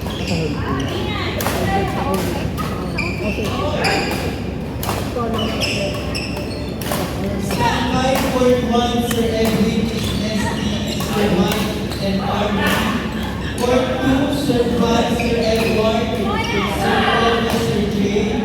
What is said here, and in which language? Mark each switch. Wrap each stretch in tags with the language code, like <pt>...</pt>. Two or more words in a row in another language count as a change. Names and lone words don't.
<en>Standby Court 1, Sir Edwin, ST, Sir Mike, and Army. Court 2, Sir Vlad, Sir Edward, Sir Paul, Sir Jay.</en>